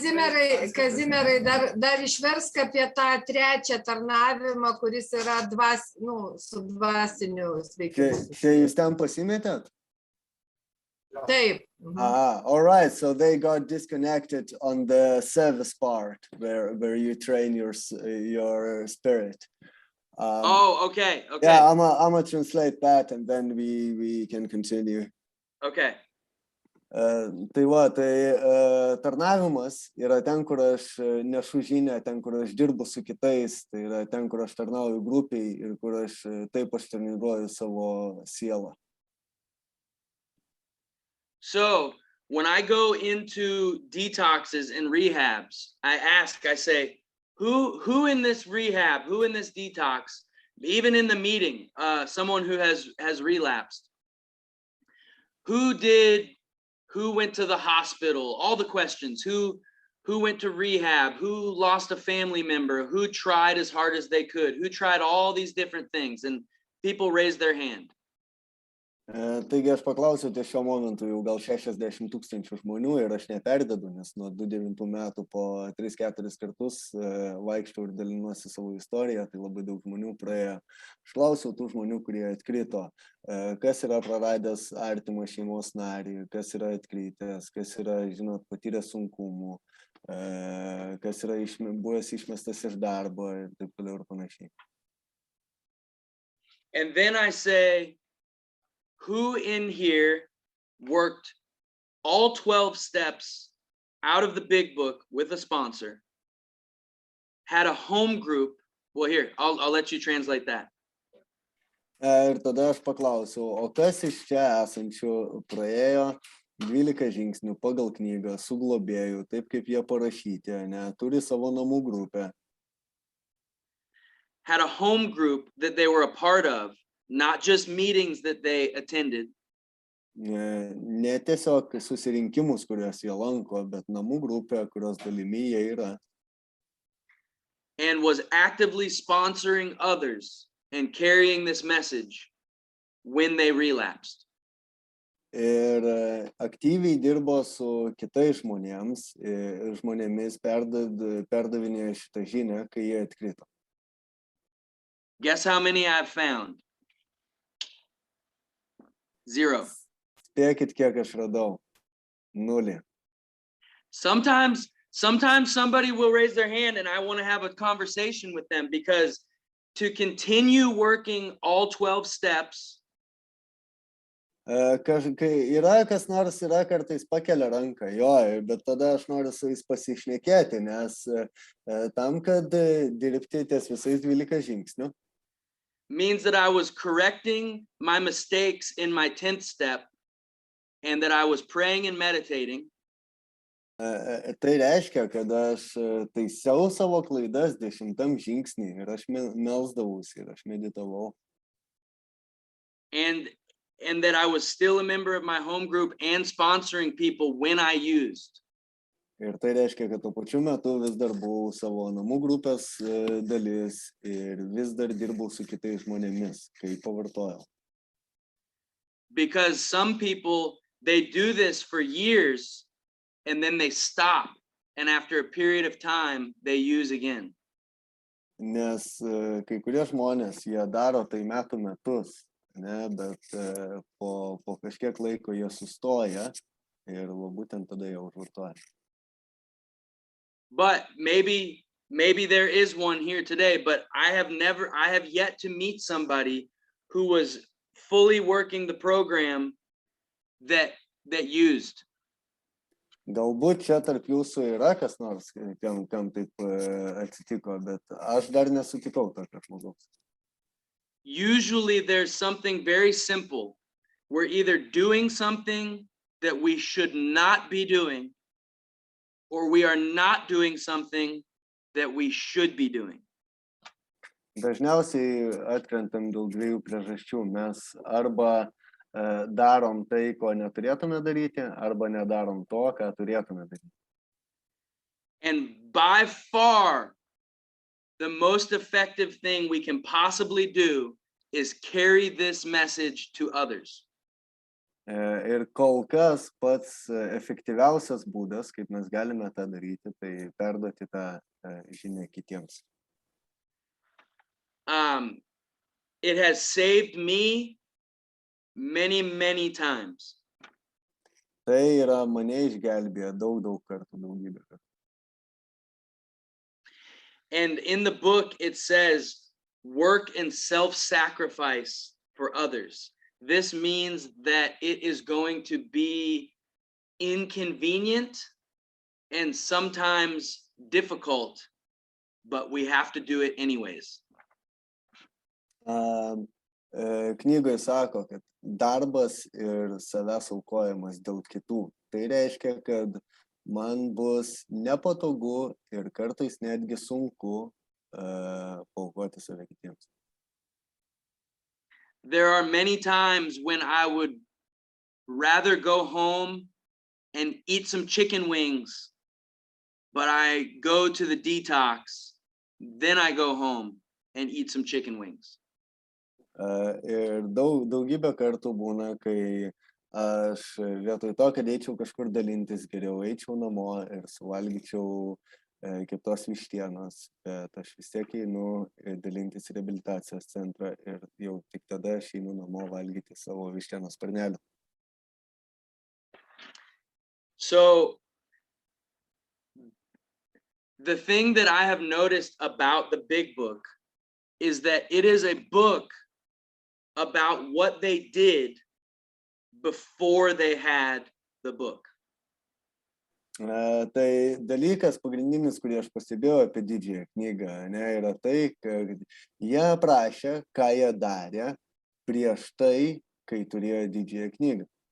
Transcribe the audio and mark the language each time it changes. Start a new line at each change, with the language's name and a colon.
Lithuanian: Kazimierai, dar išversk apie tą trečią tarnavimą, kuris yra su dvasiniu sveikimu. Čia jūs ten pasimetėt? Taip.
English: All right. So they got disconnected on the service part where you train your spirit. Okay. Yeah, I'm gonna translate that and then we can continue. Okay.
Lithuanian: Tai tarnavimas yra ten, kur aš nešu žinią, ten, kur aš dirbu su kitais, tai yra ten, kur aš tarnauju grupiai ir kur aš taip aš treniruoju savo sielą.
English: So when I go into detoxes and rehabs, I say, Who in this rehab, who in this detox, even in the meeting, someone who has relapsed, who went to the hospital, all the questions, who went to rehab, who lost a family member, who tried as hard as they could, who tried all these different things, and people raised their hand.
Lithuanian: Taigi aš paklausiau ties šiuo momentu jau gal 60,000 žmonių ir aš neperdedu, nes nuo 2009 metų po 3-4 kartus vaikštau ir dalinuosi savo istoriją, tai labai daug žmonių praėjo. Aš klausiau tų žmonių, kurie atkrito, kas yra praradęs artimą šeimos narį, kas yra atkritęs, kas yra, žinot, patyręs sunkumų, kas yra buvęs išmestas iš darbo ir taip toliau ir panašiai.
English: And then I say, who in here worked all 12 steps out of the big book with a sponsor, had a home group? Well, here, I'll let you translate that.
Lithuanian: Ir tada aš paklausiau, o kas iš čia esančių praėjo 12 žingsnių pagal knygą su globėju, taip kaip jie parašyti, ne, turi savo namų grupę.
English: Had a home group that they were a part of, not just meetings that they attended.
Lithuanian: Ne tiesiog susirinkimus, kuriuos jie lanko, bet namų grupę, kurios dalimi jie yra.
English: And was actively sponsoring others and carrying this message when they relapsed.
Lithuanian: Ir aktyviai dirbo su kitais žmonėmis perdavinėjo šitą žinią, kai jie atkrito.
English: Guess how many I've found? 0.
Lithuanian: Spėkit, kiek aš radau. 0.
English: Sometimes somebody will raise their hand and I want to have a conversation with them, because to continue working all 12 steps.
Lithuanian: Kai yra kas nors yra kartais pakelia ranką, jo, bet tada aš noriu su jais pasišnekėti, nes tam, kad dirbti ties visais 12 žingsnių.
English: Means that I was correcting my mistakes in my 10th step and that I was praying and meditating.
Lithuanian: Tai reiškia, kad aš taisiau savo klaidas 10 žingsnį ir aš melsdavausi ir aš meditavau.
English: And that I was still a member of my home group and sponsoring people when I used.
Lithuanian: Ir tai reiškia, kad tuo pačiu metu vis dar buvau savo namų grupės dalis ir vis dar dirbau su kitais žmonėmis, kai pavartojau.
English: Because some people, they do this for years and then they stop, and after a period of time they use again.
Lithuanian: Nes kai kurie žmonės, jie daro tai metus, ne, bet po kažkiek laiko jie sustoja ir būtent tada jie užvartoja.
English: But maybe there is one here today, but I have yet to meet somebody who was fully working the program that used.
Lithuanian: Galbūt čia tarp jūsų yra kas nors, kam taip atsitiko, bet aš dar nesutikau tokio žmogaus.
English: Usually there's something very simple. We're either doing something that we should not be doing, or we are not doing something that we should be doing.
Lithuanian: Dažniausiai atkrentam dėl 2 priežasčių. Mes arba darom tai, ko neturėtume daryti, arba nedarom to, ką turėtume daryti.
English: And by far, the most effective thing we can possibly do is carry this message to others.
Lithuanian: Ir kol kas pats efektyviausias būdas, kaip mes galime tą daryti, tai perduoti tą žinią kitiems.
English: It has saved me many times.
Lithuanian: Tai yra mane išgelbėję daug kartų, daugybę kartų.
English: And in the book it says, work and self-sacrifice for others. This means that it is going to be inconvenient and sometimes difficult, but we have to do it anyways.
Lithuanian: Knygoje sako, kad darbas ir savęs aukojimas dėl kitų. Tai reiškia, kad man bus nepatogu ir kartais netgi sunku paaukoti save kitiems.
English: There are many times when I would rather go home and eat some chicken wings, but I go to the detox, then I go home and eat some chicken wings.
Lithuanian: Ir daugybę kartų būna, kai aš vietoj to, kad eičiau kažkur dalintis, geriau eičiau namo ir suvalgyčiau kitos vištienos, bet aš vis tiek einu dalintis į reabilitacijos centrą ir jau tik tada aš einu namo valgyti savo vištienos sparnelį.
English: So the thing that I have noticed about the big book is that it is a book about what they did before they had the book.
Lithuanian: Tai dalykas pagrindinis, kurį aš pastebėjau apie didžiąją knygą, yra tai, kad jie aprašė, ką jie darė prieš tai, kai turėjo didžiąją knygą.